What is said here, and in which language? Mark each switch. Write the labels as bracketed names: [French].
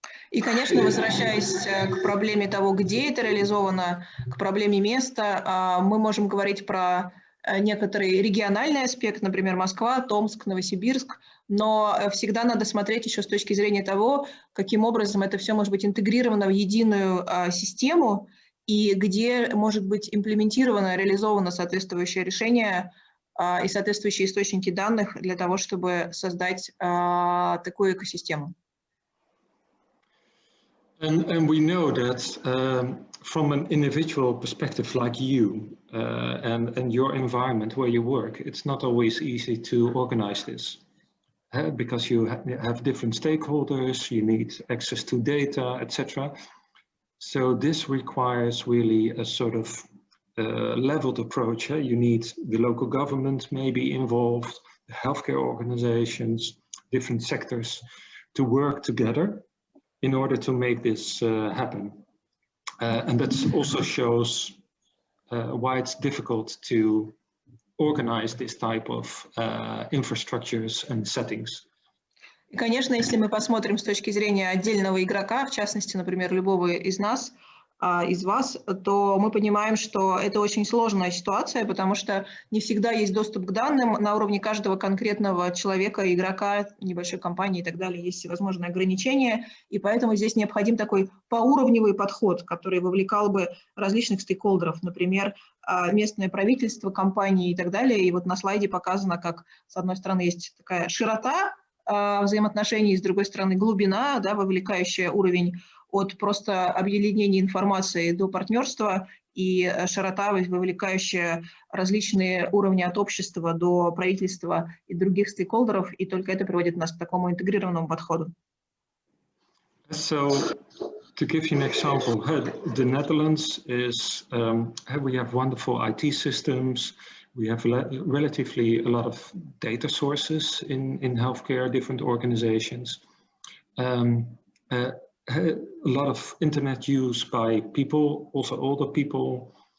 [Russian] И, конечно, возвращаясь к проблеме того, где это реализовано, к проблеме места, мы можем говорить про некоторый региональный аспект, например, Москва, Томск, Новосибирск, но всегда надо смотреть еще с точки зрения того, каким образом это все может быть интегрировано в единую систему, и где может быть имплементировано, реализовано соответствующее решение и соответствующие источники данных для того, чтобы создать такую экосистему. [English] And we know that from an individual perspective like you and your environment where you work, it's not always easy to organize this because you have different stakeholders, you need access to data, etc. So this requires really a sort of leveled approach. You need the local government maybe involved, the healthcare organizations, different sectors to work together in order to make this happen. And that also shows why it's difficult to organize this type of infrastructures and settings. [Russian] И, конечно, если мы посмотрим с точки зрения отдельного игрока, в частности, например, любого из нас, из вас, то мы понимаем, что это очень сложная ситуация, потому что не всегда есть доступ к данным на уровне каждого конкретного человека, игрока, небольшой компании и так далее. Есть всевозможные ограничения, и поэтому здесь необходим такой поуровневый подход, который вовлекал бы различных стейкхолдеров, например, местное правительство, компании и так далее. И вот на слайде показано, как с одной стороны есть такая широта взаимоотношений, с другой стороны глубина, да, вовлекающая уровень от просто объединения информации до партнерства и широта, вовлекающая различные уровни от общества до правительства и других стейкхолдеров, и только это приводит нас к такому интегрированному подходу. [English] So, to give you an example, the Netherlands is, we have wonderful IT systems, we have relatively a lot of data sources in healthcare, different organizations. A lot of internet use by people, also older people.